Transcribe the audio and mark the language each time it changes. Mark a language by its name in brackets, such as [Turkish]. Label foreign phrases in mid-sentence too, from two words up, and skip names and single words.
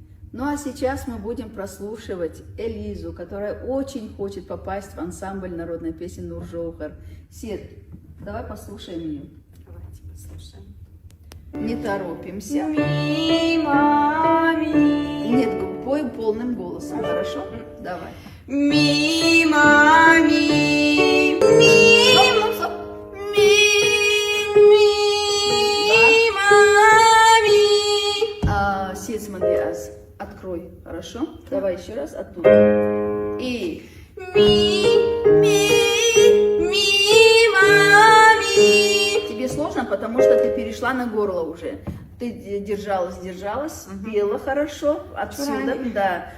[Russian] Ну а сейчас мы будем прослушивать Элизу, которая очень хочет попасть в ансамбль народной песни Нур-Жоухар. Сид, давай послушаем ее. Давайте послушаем. Не торопимся. Ми-ма-ми. Нет, пой полным голосом, хорошо? Давай. Ми-ма-ми. Стоп, стоп, стоп. Ми-ма-ми. Сид, смотри, открой, хорошо? Давай еще раз оттуда. И Ми-ми-ми-ма-ми. тебе сложно, потому что ты перешла на горло уже. Ты держалась, пела хорошо отсюда, да.